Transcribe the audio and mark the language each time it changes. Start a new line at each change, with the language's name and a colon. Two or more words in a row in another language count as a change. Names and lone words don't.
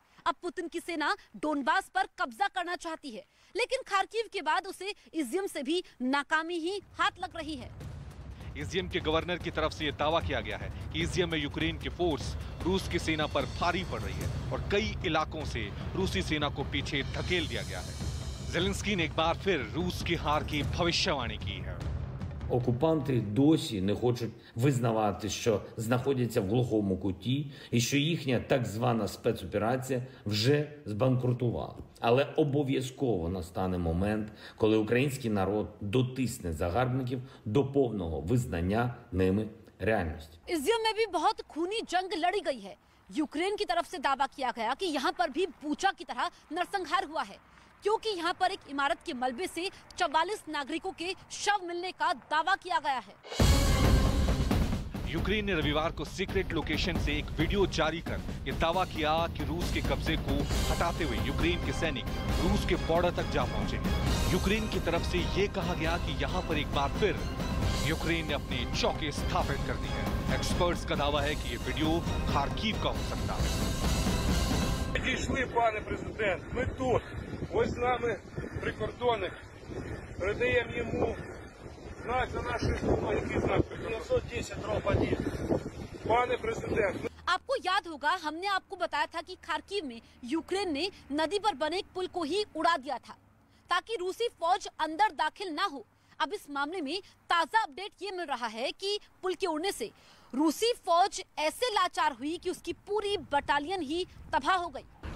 Hindi: अब पुतिन की सेना डोनबास पर कब्जा करना चाहती है, लेकिन खार्किव के बाद उसे इज़ियम से भी नाकामी ही हाथ लग रही है। इज़ियम के गवर्नर की तरफ से यह दावा किया गया है कि इज़ियम में यूक्रेन की फोर्स रूस की सेना पर भारी पड़ रही है और कई इलाकों से रूसी सेना को पीछे धकेल दिया गया है। ज़ेलेंस्की ने एक बार फिर रूस की हार की भविष्यवाणी की है।
Ukrainian: Окупанти досі не хочуть визнавати, що знаходяться в глухому куті і що їхня так звана спецоперація вже збанкрутувала. Але обов'язково настане момент, коли український народ дотисне загарбників до повного визнання ними реальності.
Hindi: इज़ियम में भी बहुत खूनी जंग लड़ी गई है। यूक्रेन की तरफ से दावा किया गया कि यहाँ पर भी बूचा की तरह नरसंहार हुआ है, क्योंकि यहाँ पर एक इमारत के मलबे से 44 नागरिकों के शव मिलने का दावा किया गया है। यूक्रेन ने रविवार को
English: secret location
Hindi: से एक वीडियो जारी कर ये दावा किया कि रूस के कब्जे को हटाते हुए यूक्रेन के सैनिक रूस के बॉर्डर तक जा पहुंचे। यूक्रेन की तरफ से ये कहा गया कि यहाँ पर एक बार फिर यूक्रेन ने अपनी चौकी स्थापित कर दी है। एक्सपर्ट्स का दावा है कि ये वीडियो खार्किव का हो सकता है।
Ukrainian: Підійшли, пане президент, ми тут. Ось з нами прикордонник. Передаємо йому знак за наші слова, який знак? 910 дроб 1. Пане президент.
Hindi: आपको याद होगा, हमने आपको बताया था कि खार्किव में यूक्रेन ने नदी पर बने एक पुल को ही उड़ा दिया था ताकि रूसी फौज अंदर दाखिल ना हो। अब इस मामले में ताजा अपडेट ये मिल रहा है कि पुल के उड़ने से रूसी फौज ऐसे लाचार हुई कि उसकी पूरी बटालियन ही तबाह हो गई।